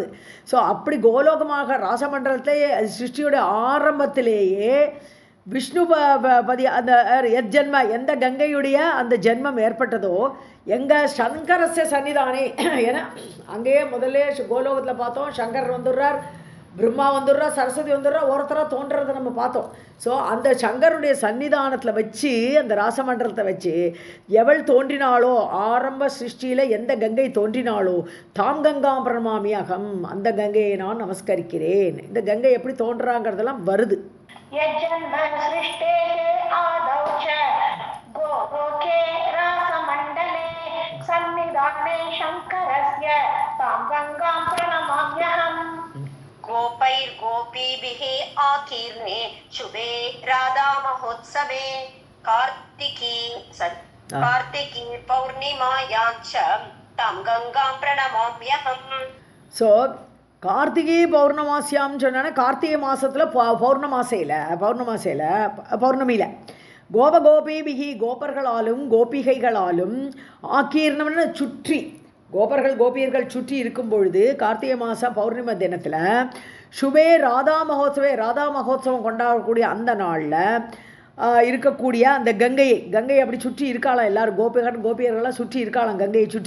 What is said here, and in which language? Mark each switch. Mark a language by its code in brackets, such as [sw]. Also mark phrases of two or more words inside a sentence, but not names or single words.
[ta] ஸோ அப்படி கோலோகமாக ராசமண்டலத்தை சிருஷ்டியோட ஆரம்பத்திலேயே விஷ்ணு பதி அந்த எஜ்ஜன்ம எந்த கங்கையுடைய அந்த ஜென்மம் ஏற்பட்டதோ எங்கள் [sa] शङ्करस्य सन्निधाने, [ta] ஏன்னா அங்கேயே முதல்ல கோலோகத்தில் பார்த்தோம் சங்கர் வந்துடுறார், பிரம்மா வந்துடுறா, சரஸ்வதி வந்துடுறா, ஒருத்தராக தோன்றதை நம்ம பார்த்தோம். ஸோ அந்த சங்கருடைய சன்னிதானத்தில் வச்சு அந்த ராசமண்டலத்தை வச்சு எவள் தோன்றினாளோ ஆரம்ப சிருஷ்டியில் எந்த கங்கை தோன்றினாளோ [sa] तां गङ्गां प्रणमामि अहम्, [ta] அந்த கங்கையை நான் நமஸ்கரிக்கிறேன். இந்த கங்கை எப்படி தோன்றாங்கிறதெல்லாம் வருது. [sa] यज्जन्म सृष्टेः आदौ च गोलोके रासमण्डले सन्निधाने शङ्करस्य तां गङ्गां प्रणमाम्यहम्. गोपैर्गोपीभिः आकीर्णे शुभे राधा महोत्सवे कार्तिकी पौर्णिमायां च तां गंगां प्रणमाम्यहम्. [ta] ஸோ கார்த்திகை பௌர்ணமாசியாம்னு சொன்னானே, கார்த்திகை மாதத்தில் பௌர்ணமியில் கோபகோபிபிகி கோபர்களாலும் கோபிகைகளாலும் ஆக்கீர்ணம்னு சுற்றி கோபியர்கள் சுற்றி இருக்கும் பொழுது கார்த்திகை மாதம் பௌர்ணமி தினத்தில் சுபே ராதா மகோத்சவம் கொண்டாடக்கூடிய அந்த நாளில் இருக்கக்கூடிய அந்த கங்கையை அப்படி சுற்றி இருக்காளாம், எல்லாரும் கோபியர்கள்லாம் சுற்றி இருக்காளாம் கங்கையை சுற்றி.